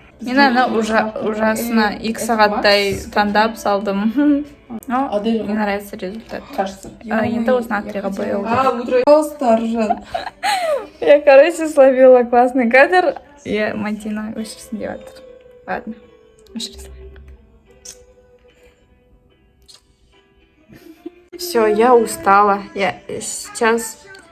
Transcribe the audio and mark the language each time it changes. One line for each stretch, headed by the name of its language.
Kazakh: Мен ана
Russian: ужасно
Kazakh: 2 сағаттай таңдап салдым.
Russian: Но мне нравится результат.
Kazakh: Енді осыны акриға боялды.
Russian: Я, короче, словила классный кадр, и Мадина
Kazakh: өшірсін деп жатыр.
Russian: Ладно,
Kazakh: өшірсін.
Russian: Все, я устала. Я сейчас...